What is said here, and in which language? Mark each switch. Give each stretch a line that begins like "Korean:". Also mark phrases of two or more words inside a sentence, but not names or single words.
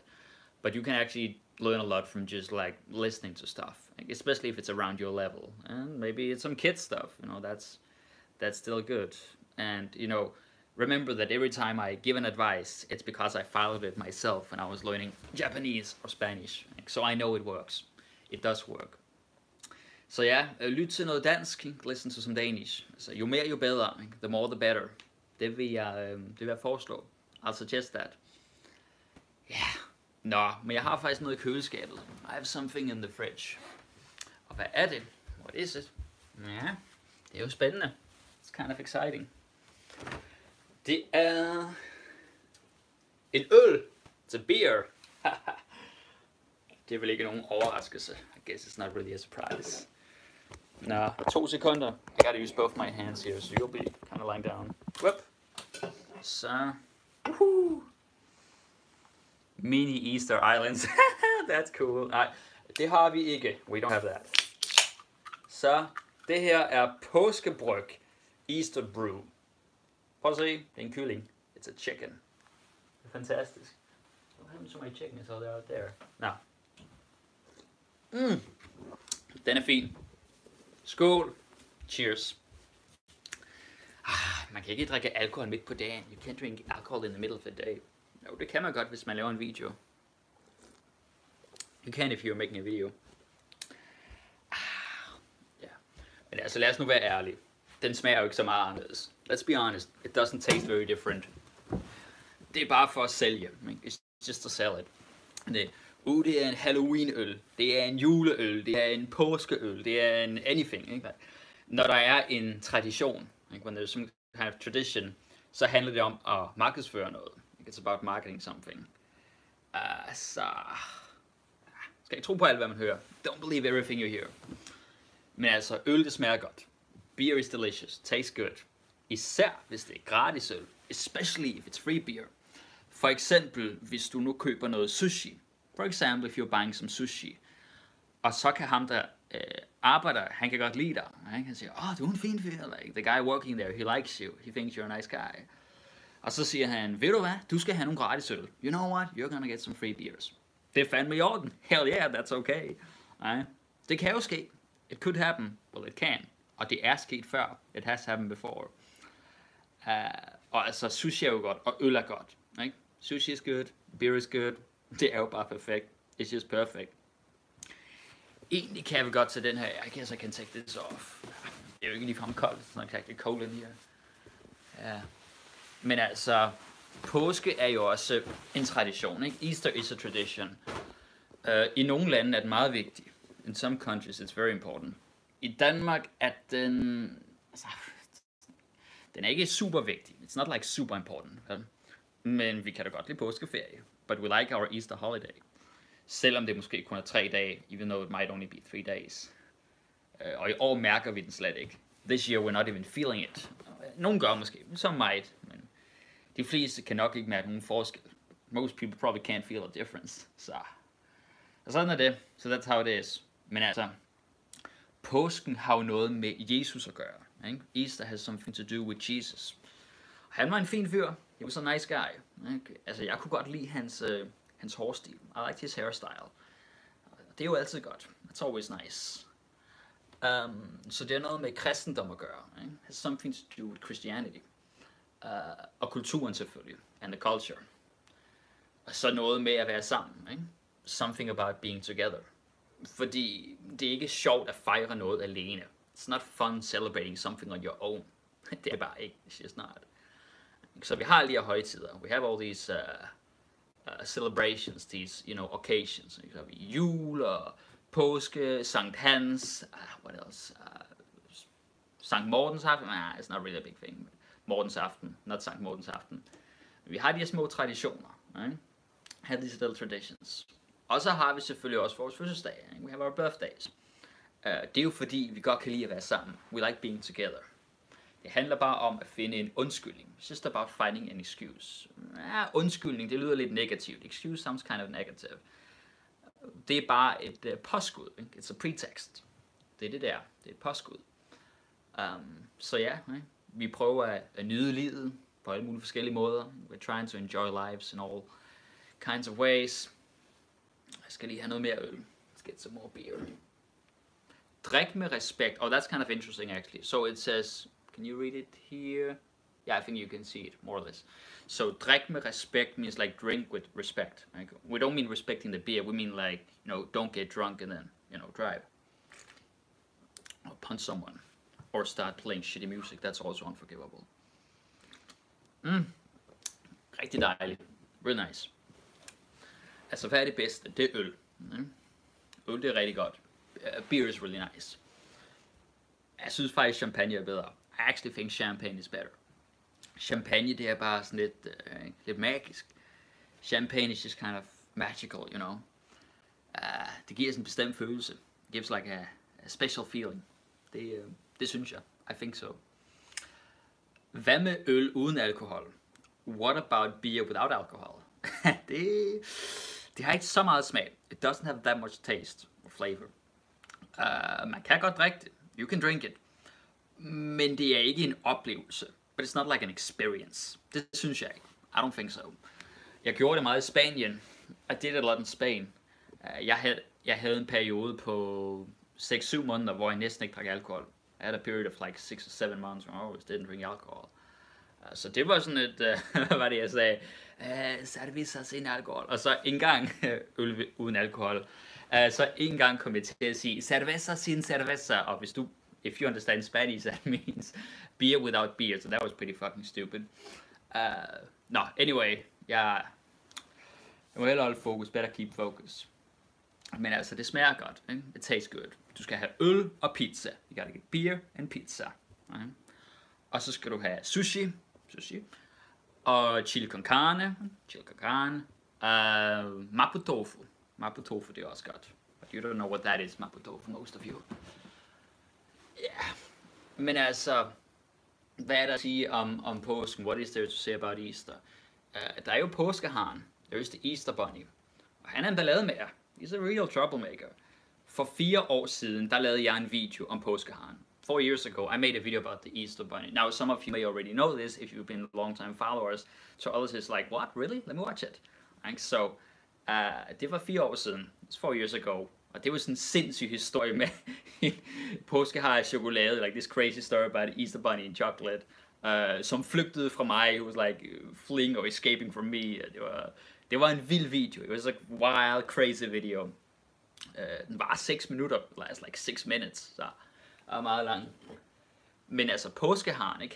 English: But you can actually learn a lot from just like listening to stuff, like, especially if it's around your level. And maybe it's some kid stuff, you know, that's still good. And, you know, remember that every time I give an advice, it's because I followed it myself when I was learning Japanese or Spanish. So I know it works. It does work.
Danish: Så ja, lyt til noget dansk,
English: listen to some Danish.
Danish: Altså, jo mere jo bedre,
English: the more the better.
Danish: Det vil jeg foreslå.
English: I'll suggest that. Yeah.
Danish: Nå, men jeg har faktisk noget i køleskabet.
English: I have something in the fridge.
Danish: Og hvad er det?
English: What is it?
Danish: Ja, det er jo spændende.
English: It's kind of exciting.
Danish: Det er en øl.
English: It's a beer.
Danish: Det er vel ikke nogen overraskelse.
English: I guess it's not really a surprise.
Danish: Nah, 2 sekunder.
English: I gotta use both my hands here, so you'll be kind of lying down. Whoop. Så. Mini Easter Islands. That's cool.
Danish: Nej, det har vi ikke.
English: We don't have that.
Danish: Så, det her er påskebryg
English: Easter Brew.
Danish: Prøv at se, det er en kylling.
English: It's a chicken.
Danish: Det er fantastisk.
English: What happened to my chicken? It's all out there.
Danish: Nå. Den er fin. Skål. Cheers. Man kan ikke drikke alkohol midt på dagen.
English: You can't drink alcohol in the middle of the day.
Danish: Jo, det kan man godt, hvis man laver en video.
English: You can if you're making a video.
Danish: Ja. Men altså, lad os nu være ærlige. Den smager jo ikke så meget anderledes.
English: Let's be honest. It doesn't taste very different.
Danish: Det er bare for at sælge.
English: It's just to sell it.
Danish: Det er en Halloween-øl. Det er en juleøl. Det er en påskeøl. Det er en anything. Ikke? Når der er en tradition, ikke?
English: When there's some kind of tradition,
Danish: så handler det om at markedsføre noget.
English: It's about marketing something.
Danish: Så skal ikke tro på alt, hvad man hører.
English: Don't believe everything you hear.
Danish: Men altså, øl det smager godt.
English: Beer is delicious. Tastes good.
Danish: Især hvis det er gratis øl.
English: Especially if it's free beer.
Danish: For eksempel, hvis du nu køber noget sushi.
English: For example, if you're buying some sushi.
Danish: Og så kan ham, der arbejder, han kan godt lide dig. Han siger, du er en fin fyr.
English: Like, the guy working there, he likes you. He thinks you're a nice guy.
Danish: Og så siger han, ved du hvad, du skal have nogle gratis øl.
English: You know what, you're gonna get some free beers.
Danish: Det er fandme i orden.
English: Hell yeah, that's okay.
Danish: Det kan jo ske.
English: It could happen. Well, it can.
Danish: Og det er sket før.
English: It has happened before.
Danish: Og altså, sushi er jo godt, og øl er godt. Ikke?
English: Sushi is good, beer is good.
Danish: Det er jo bare perfekt.
English: It's just perfect.
Danish: Egentlig kan vi godt til den her.
English: I guess I can take this off.
Danish: Det er jo ikke ligefrem koldt.
English: It's not exactly cold in here.
Danish: Ja. Men altså, påske er jo også en tradition, ikke?
English: Easter is a tradition.
Danish: I nogle lande er den meget vigtig.
English: In some countries it's very important.
Danish: I Danmark er den er ikke super vigtig.
English: It's not like super important.
Danish: Men vi kan da godt lide påskeferie.
English: But we like our Easter holiday.
Danish: Selvom det måske kun er 3 dage,
English: even though it might only be 3 days.
Danish: Og i år mærker vi den slet ikke.
English: This year we're not even feeling it.
Danish: Nogle gør måske,
English: some might.
Danish: Men de fleste kan nok ikke mærke nogen forskel.
English: Most people probably can't feel a difference.
Danish: Så sådan er det.
English: So that's how it is.
Danish: Men altså, påsken har jo noget med Jesus at gøre. Ikke?
English: Easter has something to do with Jesus.
Danish: Han var en fin fyr.
English: He was a nice guy.
Danish: Ikke? Altså, jeg kunne godt lide hans hårstil.
English: I liked his hairstyle.
Danish: Det er jo altid godt.
English: It's always nice.
Danish: Så det er noget med kristendom at gøre. Ikke?
English: Has something to do with Christianity.
Danish: Og kulturen selvfølgelig.
English: And the culture.
Danish: Og så noget med at være sammen. Ikke?
English: Something about being together.
Danish: Fordi det er ikke sjovt at fejre noget alene.
English: It's not fun celebrating something on your own.
Danish: Det er bare ikke.
English: It's just not.
Danish: Så vi har alle de her højtider.
English: We have all these celebrations, these, occasions.
Danish: Så har vi jul og påske, Sankt Hans,
English: what else?
Danish: Sankt Mortens aften.
English: It's not really a big thing.
Danish: Mortens aften, not Sankt Mortens aften. Vi har de her små traditioner.
English: Right? Have these little traditions.
Danish: Og så har vi selvfølgelig også vores fødselsdage.
English: We have our birthdays.
Danish: Det er jo fordi, vi godt kan lide at være sammen.
English: We like being together.
Danish: Det handler bare om at finde en undskyldning.
English: It's just about finding an excuse.
Danish: Undskyldning, det lyder lidt negativt.
English: Excuse sounds kind of negative.
Danish: Det er bare et påskud.
English: It's a pretext.
Danish: Det er det der. Det er et påskud. Så ja, vi prøver at nyde livet på alle mulige forskellige måder.
English: We're trying to enjoy lives in all kinds of ways.
Danish: Jeg skal lige have noget mere øl.
English: Let's get some more beer.
Danish: Drik med respekt.
English: Oh, that's kind of interesting actually. So it says, can you read it here? Yeah, I think you can see it more or less. So
Danish: drik med respekt
English: means like drink with respect. Like, we don't mean respecting the beer. We mean like, don't get drunk and then, drive. Or punch someone. Or start playing shitty music. That's also unforgivable.
Danish: Rigtig dejligt.
English: Really nice.
Danish: Altså, hvad er det bedste? Det er øl. Øl, det er rigtig godt.
English: Beer is really nice.
Danish: Jeg synes faktisk, champagne er bedre.
English: I actually think champagne is better.
Danish: Champagne, det er bare sådan lidt magisk.
English: Champagne is just kind of magical,
Danish: Det giver sådan en bestemt følelse.
English: It gives like a special feeling.
Danish: Det synes jeg.
English: I think so.
Danish: Hvad med øl uden alkohol?
English: What about beer without alcohol?
Danish: det har ikke så meget smag.
English: It doesn't have that much taste or flavor.
Danish: Man kan godt drikke det.
English: You can drink it.
Danish: Men det er ikke en oplevelse.
English: But it's not like an experience.
Danish: Det synes jeg ikke.
English: I don't think so.
Danish: Jeg gjorde det meget i Spanien.
English: I did a lot in Spain.
Danish: Jeg havde en periode på 6-7 måneder, hvor jeg næsten ikke drak alkohol.
English: I had a period of like 6 or 7 months where I always didn't drink alcohol.
Danish: Så det var sådan et, hvad var det jeg sagde?
Spanish: Cerveza sin alkohol.
Danish: Og så en gang øl uden alkohol. Så en gang kom jeg til at sige
Spanish: cerveza sin cerveza.
English: Og if you understand Spanish, that means beer without beer. So that was pretty fucking stupid. No, anyway,
Danish: jeg må hellere holde fokus.
English: Better keep focus.
Danish: Men altså, det smager godt. Ikke?
English: It tastes good.
Danish: Du skal have øl og pizza.
English: You gotta get beer and pizza.
Danish: Okay? Og så skal du have sushi. Og
Spanish: chili con carne.
Danish: Mapo tofu. Mapo tofu, det er også godt.
English: But you don't know what that is, mapo tofu, most of you. Yeah.
Danish: Men altså, hvad er der at sige om påsken?
English: What is there to say about Easter?
Danish: Der er jo påskeharen.
English: There is the Easter bunny.
Danish: Og han er en ballademager.
English: He's a real troublemaker.
Danish: For 4 år siden, der lavede jeg en video om påskeharen.
English: 4 years ago, I made a video about the Easter bunny. Now, some of you may already know this if you've been long-time followers. So others is like, what, really? Let me watch it. And so,
Danish: det var 4 år siden.
English: It's 4 years ago.
Danish: Og det var sådan en sindssyg historie med påskehare chokolade.
English: Like this crazy story about Easter bunny and chocolate.
Danish: Som flygtede fra mig.
English: He was like fleeing or escaping from me.
Danish: Det var en vild video.
English: It was a wild, crazy video.
Danish: Den var 6 minutter.
English: Last like 6 minutes.
Danish: Så er meget lang. Men altså påskeharen, ikke?